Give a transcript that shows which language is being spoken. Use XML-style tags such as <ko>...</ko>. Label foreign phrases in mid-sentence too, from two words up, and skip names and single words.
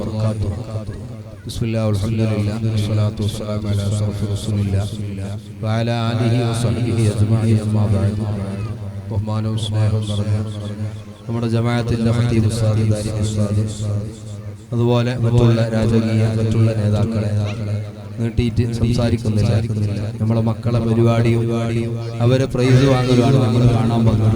<ar>وبركاته. بسم الله والحمد لله والصلاة والسلام على أشرف رسول الله وعلى آله وصحبه أجمعين أما بعد.</ar> <ml>ബഹുമാനവും സ്നേഹവും നിറഞ്ഞ നമ്മുടെ ജമാഅത്തിന്റെ ഖതീബ് ഉസ്താദ് ദാരിമി ഉസ്താദ്, അതുപോലെ മറ്റുള്ള രാജകീയ മറ്റുള്ള നേതാക്കളെ നീട്ടിയിട്ട് സംസാരിക്കുന്നില്ല. നമ്മളെ മക്കളെ പരിപാടിയും അവരെ പ്രൈസ് വാങ്ങലുമാണ് നമ്മൾ കാണാൻ പോകുന്നത്.</ml>